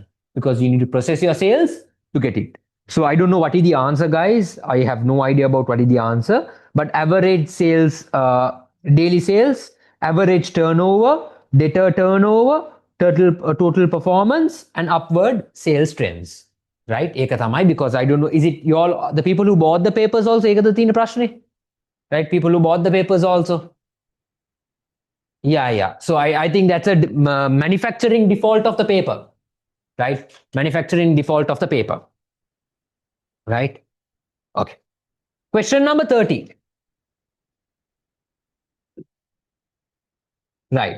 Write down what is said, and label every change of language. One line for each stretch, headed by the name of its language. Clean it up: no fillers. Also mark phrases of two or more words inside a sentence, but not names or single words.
English: Because you need to process your sales to get it. So I don't know what is the answer, guys. I have no idea about what is the answer. But average sales, daily sales, average turnover, debtor turnover, total performance, and upward sales trends. Right?
Sinhala: ඒක තමයි,
English: because I don't know, is it you all, the people who bought the papers also?
Sinhala: ඒකද තියෙන ප්‍රශ්නේ?
English: Right? People who bought the papers also. Yeah. So I think that's a manufacturing default of the paper, right? Manufacturing default of the paper, right? Okay. Question number 30. Right.